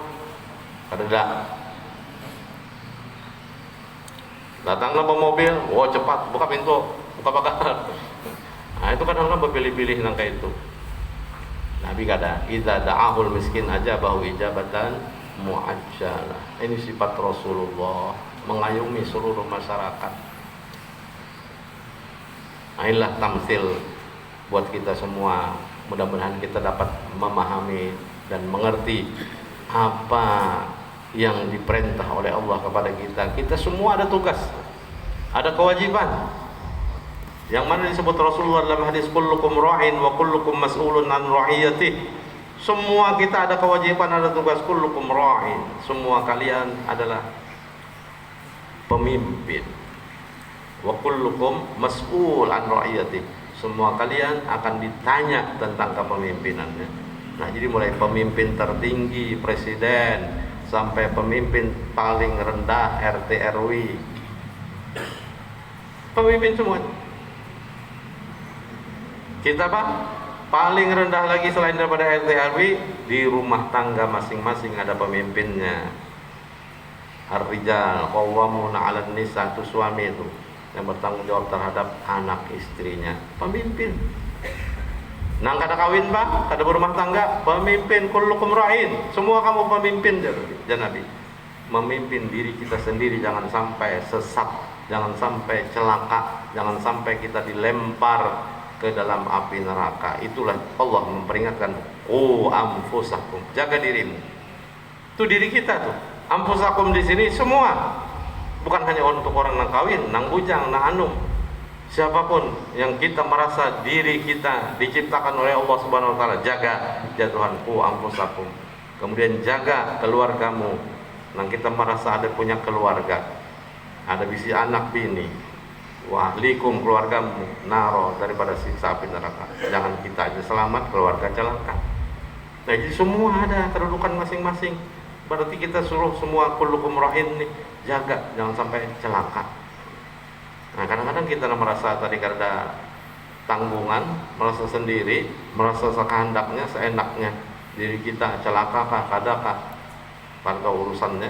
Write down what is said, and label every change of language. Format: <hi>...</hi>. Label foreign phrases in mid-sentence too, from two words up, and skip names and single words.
<bjn>Kada.</bjn> <id>Datanglah bawa mobil, wah cepat, buka pintu, buka pagar. Nah itu kadang-kadang berpilih-pilih nangka itu. Nabi kata,</id> <ar>إذا دعاه المسكين أجابه إجابة معجلة.</ar> <id>Ini sifat Rasulullah, mengayomi seluruh masyarakat. Nah, inilah tamsil buat kita semua. Mudah-mudahan kita dapat memahami dan mengerti apa yang diperintah oleh Allah kepada kita. Kita semua ada tugas, ada kewajiban. Yang mana disebut Rasulullah dalam hadis</id> <ar>كلكم راع وكلكم مسؤول عن رعيته.</ar> <id>Semua kita ada kewajiban, ada tugas.</id> <ar>كلكم راع,</ar> <id>semua kalian adalah pemimpin.</id> <ar>وكلكم مسؤول عن رعيته,</ar> <id>semua kalian akan ditanya tentang kepemimpinannya. Nah, jadi mulai pemimpin tertinggi, presiden, sampai pemimpin paling rendah, RT RW, pemimpin semua. Kita Pak, paling rendah lagi selain daripada RT RW, di rumah tangga masing-masing ada pemimpinnya.</id> <ar>الرجال قوامون على النساء,</ar> <id>itu suami itu yang bertanggung jawab terhadap anak istrinya, pemimpin. Nah,</id> <bjn>kada kawin Pak, kada berumah tangga, pemimpin.</bjn> <ar>كلكم راع,</ar> <id>semua kamu pemimpin. Ya Nabi, memimpin diri kita sendiri, jangan sampai sesat, jangan sampai celaka, jangan sampai kita dilempar ke dalam api neraka. Itulah Allah memperingatkan, anfusakum, jaga dirimu. Itu diri kita tuh. Anfusakum di sini semua, bukan hanya untuk orang nang kawin, nang bujang, nang anum. Siapapun yang kita merasa diri kita diciptakan oleh Allah</id> <ar>سبحانه وتعالى,</ar> <id>jaga ya Tuhan, anfusakum. Kemudian jaga keluargamu.</id> <bjn>Nang kita merasa ada punya keluarga, ada bisi anak bini,</bjn> <ar>وأهليكم,</ar> <id>keluargamu naro, daripada siksa api neraka. Jangan kita aja selamat, keluarga celaka. Nah, jadi semua ada kedudukan masing-masing. Berarti kita suruh semua</id> <ar>كلكم راع</ar> <id>nih, jaga jangan sampai celaka. Nah, kadang-kadang kita merasa tadi karena tanggungan, merasa sendiri, merasa sekehendaknya, seenaknya diri kita, celaka kah, kadakah pada urusannya.</id>